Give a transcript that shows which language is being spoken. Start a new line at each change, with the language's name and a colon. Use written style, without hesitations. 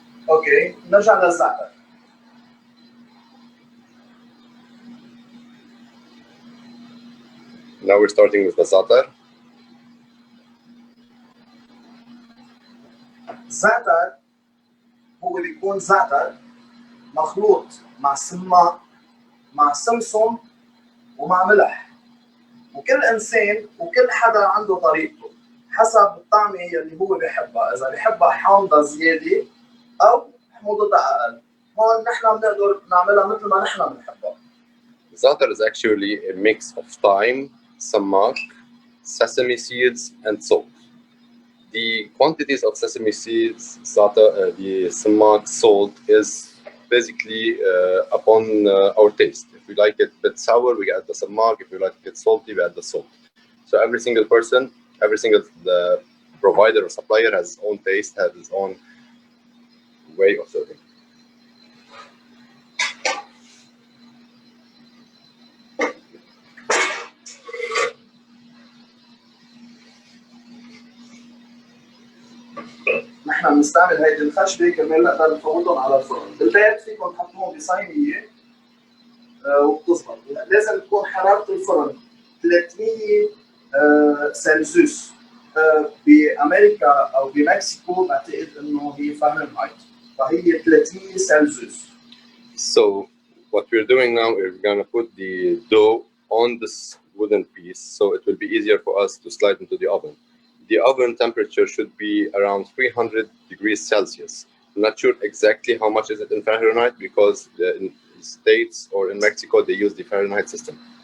Arabic: اوكي، نرجع للزعتر. Now we're starting with the zaatar. الزعتر هو بيكون زعتر مخلوط مع سماق مع سمسم ومع ملح، وكل انسان وكل حدا عنده طريقته حسب الطعمه اللي هو بيحبها، اذا بيحبها حامضه زياده او حموضتها اقل. هون نحن بنقدر نعملها مثل ما نحن بنحبها.
English: Zaatar is actually a mix of thyme, samak, sesame seeds, and salt. The quantities of sesame seeds, the samak, salt is basically upon our taste. If we like it a bit sour, we add the samak. If we like it salty, we add the salt. So every single person, every single provider or supplier has his own taste, has his own way of serving.
Arabic: نحن بنستعمل هيدي الخشبه كرمال نقدر نفوتهم على الفرن. بالبيت فيكم تحطوهم بصينيه وبتزبط. لازم تكون حراره الفرن 300 سلسيوس. بامريكا او بمكسيكو بعتقد انه هي فahrenheit، فهي 300 سلسيوس.
English: So what we're doing now is we're gonna put the dough on this wooden piece, so it will be easier for us to slide into the oven. The oven temperature should be around 300 degrees Celsius. I'm not sure exactly how much is it in Fahrenheit because in the States or in Mexico they use the Fahrenheit system.